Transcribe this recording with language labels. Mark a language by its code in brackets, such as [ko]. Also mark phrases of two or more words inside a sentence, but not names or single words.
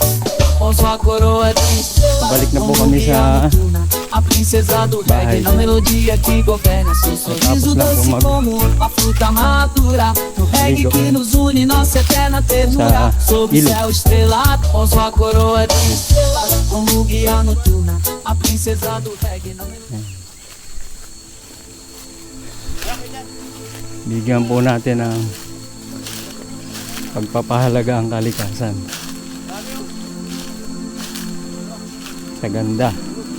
[tl] Balik na po kami sa [pt] princesa do [tl] Bahay. [pt] reggae, na melodia que governa. Seu sorriso na doce [tl] bumag- [pt] como a fruta madura. No reggae [tl] Ligo. [pt] que nos une, nossa eterna ternura. [tl] Sa [pt] Sob o [tl] ilog. [pt] céu estrelado, com sua coroa de estrelas, como guia noturna, a princesa do reggae, na melodia. [tl] Bigyan po natin ng pagpapahalaga ang kalikasan. Sa ganda.